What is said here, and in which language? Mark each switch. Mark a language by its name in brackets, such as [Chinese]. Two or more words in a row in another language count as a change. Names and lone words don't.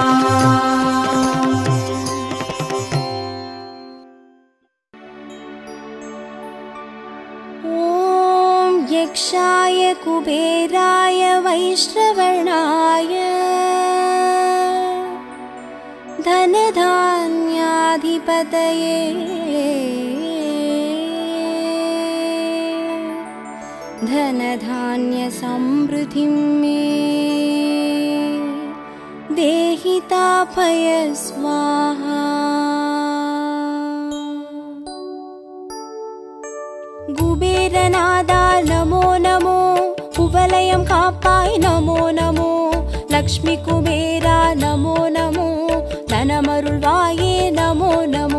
[Sanskrit] ओम् यक्षाय कुबेराय वैश्रवणाय தனதான்யாதிபதயே धनधान्य समृद्धिं मे देहि तापय स्वाहा. [Tamil] குபேரநாதா [Sanskrit] नमो नमो, [Tamil] குவலயம் காப்பாய் [Sanskrit] नमो नमो. [Tamil] லக்ஷ்மி குபேரா [Sanskrit] नमो नमो, [Tamil] தனமருள்வாயே [Sanskrit] नमो नमो.